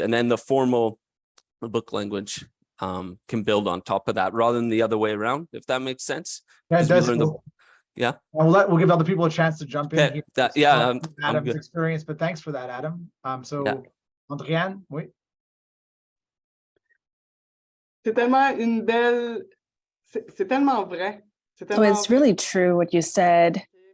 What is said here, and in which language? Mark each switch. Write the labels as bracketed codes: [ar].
[en] And then the formal book language can build on top of that, rather than the other way around, if that makes sense. Yeah, it does. Yeah. We'll give other people a chance to jump in. Adam's experience, but thanks for that, Adam. [fr] Andréanne, oui. C'est tellement une belle, c'est tellement vrai. [en] So it's really true what you said.